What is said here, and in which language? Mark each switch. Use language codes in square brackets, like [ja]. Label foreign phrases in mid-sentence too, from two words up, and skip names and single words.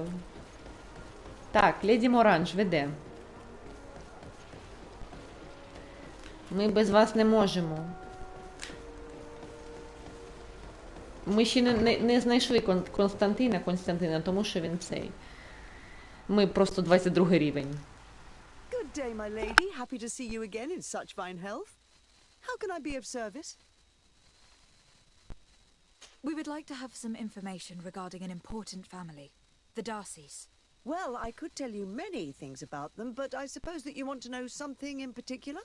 [uk] Так, леді Моранж веде. Ми без вас не можемо. Ми ще не знайшли Константина, тому що він цей. Ми просто 22 рівень. [en] Good day, my lady. Happy to see you again in such fine health. How can I be of service? We would like to have some information regarding an important family, the Darcys. Well, I could tell you many things about them, but I suppose that you want to know something in particular?